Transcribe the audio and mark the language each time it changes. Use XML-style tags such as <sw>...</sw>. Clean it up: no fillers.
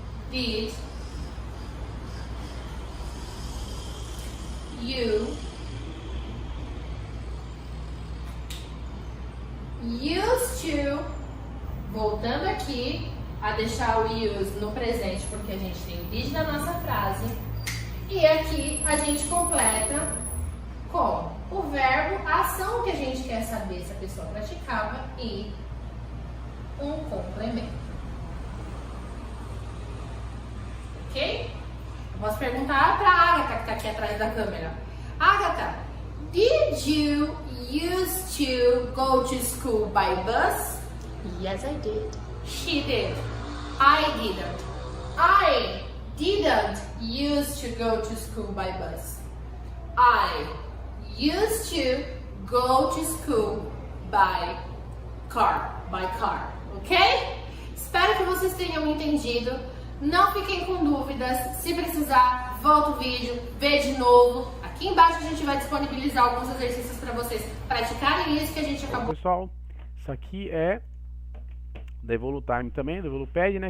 <en>Did you used to,</en> <pt>voltando aqui a deixar o use no presente, porque a gente tem o did na nossa frase, e aqui a gente completa com o verbo, a ação que a gente quer saber se a pessoa praticava e um complemento. Ok? Eu posso perguntar para a Agatha que está aqui atrás da câmera.</pt> <en>Agatha, did you used to go to school by bus? Yes, I did. She did. I didn't. I didn't used to go to school by bus. I used to go to school by car, ok?</en> <pt>Espero que vocês tenham entendido. Não fiquem com dúvidas. Se precisar, volta o vídeo, vê de novo. Aqui embaixo a gente vai disponibilizar alguns exercícios para vocês praticarem isso que a gente acabou. Pessoal, isso aqui é da Evolutime também, do Evolupad, né?</pt>